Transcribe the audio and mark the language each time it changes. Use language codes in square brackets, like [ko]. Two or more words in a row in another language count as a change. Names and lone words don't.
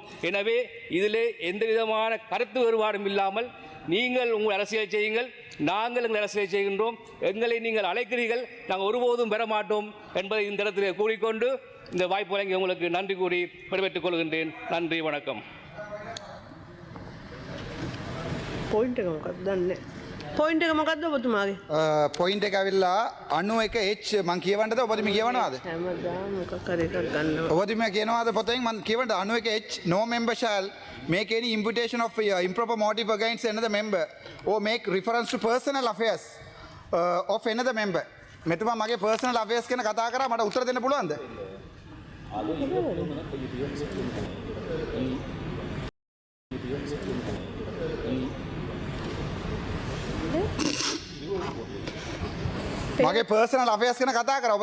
[ta] எனவே இதிலே எந்த விதமான கருத்து வேறுபாடும் இல்லாமல் நீங்கள் உங்கள் அரசியலை செய்யுங்கள், நாங்கள் எங்கள் அரசியலை செய்கின்றோம். எங்களை நீங்கள் அழைக்கிறீர்கள், நாங்கள் ஒருபோதும் பெற மாட்டோம் என்பதை இந்த இடத்திலே கூறிக்கொண்டு இந்த வாய்ப்பு வழங்கி உங்களுக்கு நன்றி கூறி விடைபெற்றுக் கொள்கின்றேன். நன்றி, வணக்கம். [si] පොයින්ට එක මොකක්ද ඔබතුමාගේ? පොයින්ට් එක ඇවිල්ලා 91H මං කියවන්නද ඔබතුමිය කියවනවාද? හැමදාම මොකක් හරි එකක් ගන්නවා. ඔබතුමිය කියනවාද පොතෙන් මං කියවන්නද 91H [en] no member shall make any invitation of improper motive against another member or make reference to personal affairs of another member. [si] මෙතුමා මගේ [en] personal affairs [si] ගැන කතා කරා, මට උත්තර දෙන්න පුළුවන්ද? මගේ [en] personal affairs [si] ගැන කතා කරා.